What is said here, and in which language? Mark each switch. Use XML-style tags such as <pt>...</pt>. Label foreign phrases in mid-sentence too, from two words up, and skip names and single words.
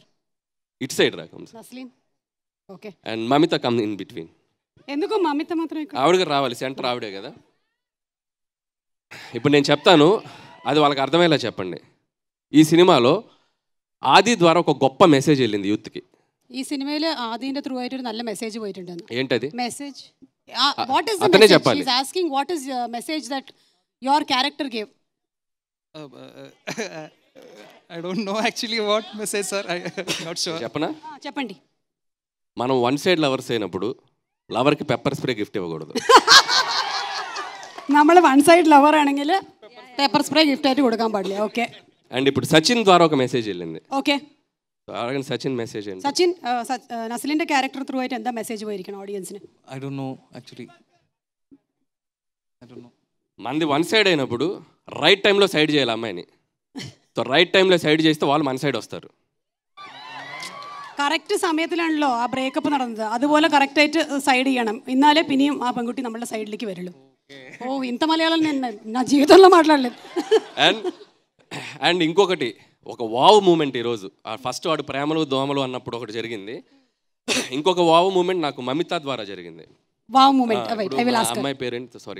<te>ఇట్ సైడ్ రాకం నస్లీన్. ఓకే,</te> <en>and Mamitha come in between.</en> <te>ఎందుకు మమిత మాత్రం ఇక్కడ? ఆవిడ గారు రావాలి, సెంటర్ ఆవిడే కదా. ఇప్పుడు నేను చెప్తాను, అది వాళ్ళకి అర్థమయ్యేలా చెప్పండి. ఈ సినిమాలో ఆది ద్వారా ఒక గొప్ప మెసేజ్ వెళ్ళింది యూత్కి.</te> <ml>ഈ സിനിമയിൽ ആദിന്റെ ത്രൂ ആയിട്ട് ഒരു നല്ല മെസ്സേജ് പോയിട്ടുണ്ട്.</ml> <te>ఏంటది</te> <en>message what is the message? she is asking what is message that your character gave. I don't know actually what message, sir. I not sure.</en> <te>చెప్పనా? చెప్పండి. మనం</te> <en>one side lovers</en> <te>అయినప్పుడు లవర్కి</te> <en>pepper spray gift</en> <te>ఇవ్వకూడదు.</te> <ml>നമ്മൾ</ml> <en>one side lover</en> <ml>ആണെങ്കിൽ</ml> <en>pepper spray gift</en> <ml>ആയിട്ട് കൊടുക്കാൻ പാടില്ല. ഓക്കെ.</ml> <te>అండ్ ఇప్పుడు సచిన్ ద్వారా ఒక మెసేజ్ వెళ్ళింది. ఓకే.</te> <ml>അതാണ് സച്ചിൻ മെസ്സേജ് സച്ചിൻ നസ്ലിൻ്റെ</ml> <en>character through</en> <ml>ആയിട്ട് എന്താ മെസ്സേജ് പോയിരിക്കണം ഓഡിയൻസിന്?</ml> <en>I don't know actually. I don't know.</en> <te>మనది వన్ సైడ్ అయినప్పుడు</te> <en>right timeలో</en> <te>సైడ్ చేయాలి అమ్మాయిని.</te> <en>so right timeలో</en> <ml>സൈഡ് ചെയ്തിട്ട്</ml> <te>వాళ్ళు మన സൈഡ് വస్తారు.</te> <ml>കറക്റ്റ് സമയത്തിലാണല്ലോ ആ ബ്രേക്കപ്പ് നടന്നത്. അതുപോലെ കറക്റ്റായിട്ട് സൈഡ് ചെയ്യണം. എന്നാലേ പിന്നെയും ആ പെൺകുട്ടി നമ്മളുടെ സൈഡിലേക്ക് വരുള്ളൂ.</ml> <te>ఓ ఇంత మలయాళం నేను నా జీవితంలో మాట్లాడలేదు. అండ్ ఇంకొకటి ఒక</te> <en>wow moment</en> <te>ఈరోజు ఫస్ట్ వాడు ప్రేమలు దోమలు అన్నప్పుడు ఒకటి జరిగింది. ఇంకొక</te> <en>wow moment</en> <te>నాకు మమిత ద్వారా జరిగింది.</te> <en>wow moment</en> <te>అమ్మాయి పేరేంటి? సారీ,</te>